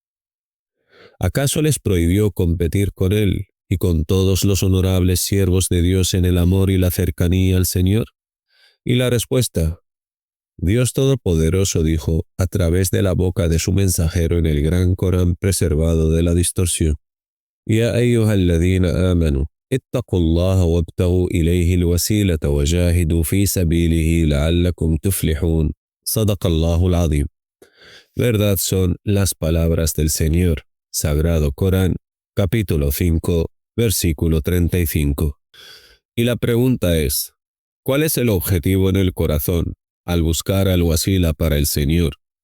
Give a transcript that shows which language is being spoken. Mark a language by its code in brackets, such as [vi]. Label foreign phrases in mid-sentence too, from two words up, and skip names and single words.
[es] ¿Acaso les prohibió competir con él y con todos los honorables siervos de Dios en el amor y la cercanía al Señor? Y la respuesta: Dios Todopoderoso dijo a través de la boca de su mensajero en el gran Corán preservado de la distorsión: [ar] يا أيها الذين آمنوا اتقوا الله وابتغوا إليه الوسيلة وجاهدوا في سبيله لعلكم تفلحون صدق الله العظيم. [es] Verdad son las palabras del Señor. Sagrado Corán, capítulo 5, versículo 35. Y la pregunta es: ¿cuál es el objetivo en el corazón al buscar al-Wasila para el Señor?